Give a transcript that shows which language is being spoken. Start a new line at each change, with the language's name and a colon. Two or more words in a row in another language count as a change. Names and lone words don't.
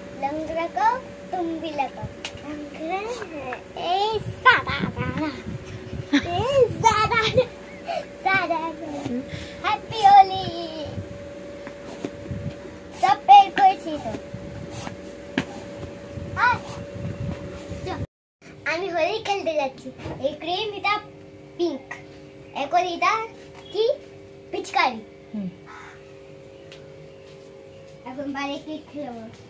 Hindi: रंग लगाओ, तुम भी लगाओ रंग। हैप्पी होली। सब पेड़ को छीटो।
Bangla: আমি হোলি খেলতে যাচ্ছি। এই ক্রিম এটা পিঙ্ক, এখন এটা কি পিচকারি। এখন বাইরে কি খেলবো?